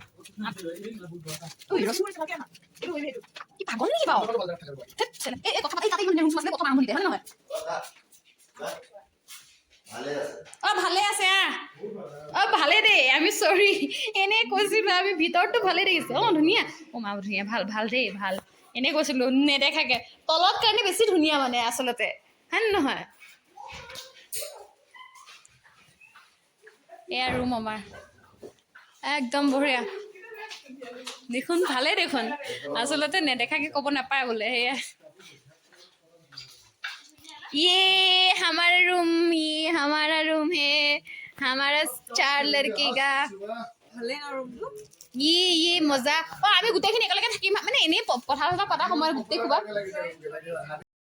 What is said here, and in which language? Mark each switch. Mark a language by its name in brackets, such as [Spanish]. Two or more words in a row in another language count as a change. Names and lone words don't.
[Assamese] ঐ ৰচোন কি পাগল নেকি বাৰু এই কথা পাতি তাতে ৰুম আছিলে প্ৰথম আৰম্ভ দিলে হয় নহয় অ' ভালে আছে অ' ভালে দেই আমি চৰি এনেই কৈছিলোঁ আমি ভিতৰতো ভালে দেখিছোঁ অ' ধুনীয়া অ' মা ধুনীয়া ভাল ভাল দেই ভাল এনেই কৈছিলোঁ নেদেখাকে তলত কাৰণে বেছি ধুনীয়া মানে আচলতে হয় নহয় এয়া ৰুম আমাৰ একদম বঢ়িয়া দেখোন ভালে দেখোন আচলতে নেদেখাকে ক'ব নাপায় বোলে সেয়া [Hindi] ये हमारा रूम है हमारा 4 लड़की का ये मजा [Assamese] আমি গোটেইখিনি একেলগে থাকিম মানে এনেই কথা পতা সময়ত গোটেই খোবা